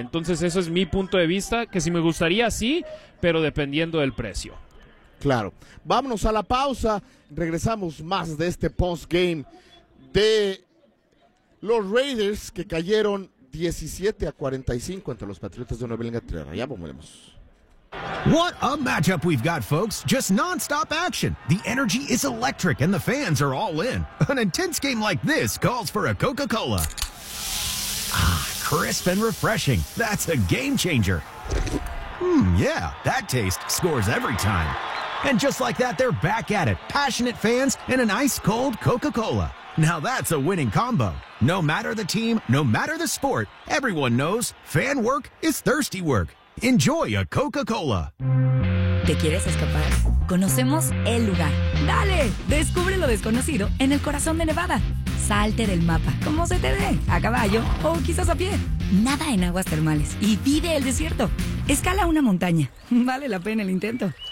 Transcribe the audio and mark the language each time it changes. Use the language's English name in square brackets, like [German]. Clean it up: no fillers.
[Spanish] Entonces, eso es mi punto de vista, que si me gustaría, sí, pero dependiendo del precio. Claro. Vámonos a la pausa. Regresamos más de este postgame de los Raiders, que cayeron 17-45 ante los Patriotas de Nueva Inglaterra. Ya volvemos. [English] What a matchup we've got, folks. Just non-stop action. The energy is electric and the fans are all in. An intense game like this calls for a Coca-Cola. Ah, crisp and refreshing. That's a game changer. Yeah, that taste scores every time. And just like that, they're back at it. Passionate fans and an ice-cold Coca-Cola. Now that's a winning combo. No matter the team, no matter the sport, everyone knows fan work is thirsty work. Enjoy a Coca-Cola. [Spanish] ¿Te quieres escapar? Conocemos el lugar. ¡Dale! Descubre lo desconocido en el corazón de Nevada. salte del mapa, como se te dé, a caballo o quizás a pie. Nada en aguas termales y vive el desierto. Escala una montaña, vale la pena el intento.